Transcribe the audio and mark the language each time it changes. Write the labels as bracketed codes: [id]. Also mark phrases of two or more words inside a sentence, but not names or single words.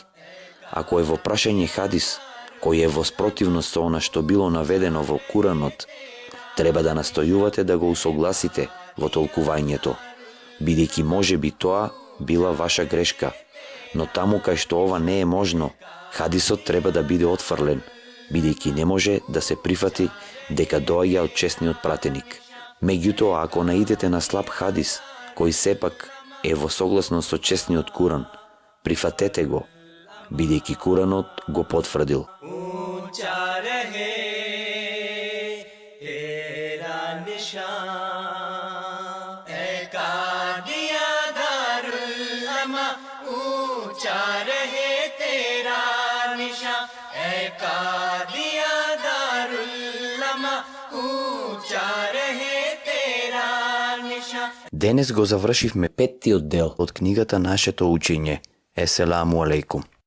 [mk] Ако е во прашање хадис, кој е во спротивност со она што било наведено во Куранот, треба да настојувате да го усогласите во толкувањето, бидејќи може би тоа била ваша грешка, но таму кај што ова не е можно, хадисот треба да биде отфрлен, бидејќи не може да се прифати дека доаѓа од честниот пратеник. Меѓутоа, ако наидете на слаб хадис, кој сепак е во согласност со честниот Куран, прифатете го, бидејќи Куранот го потврдил. [ur] اونچا رہے تیرا نشان اے قادیاں دارالاماں اونچا رہے تیرا نشان اے قادیاں دارالاماں اونچا رہے تیرا نشان. [mk] Денес го завршивме 5-тиот дел од книгата Нашето учење. [ar] السلام عليكم.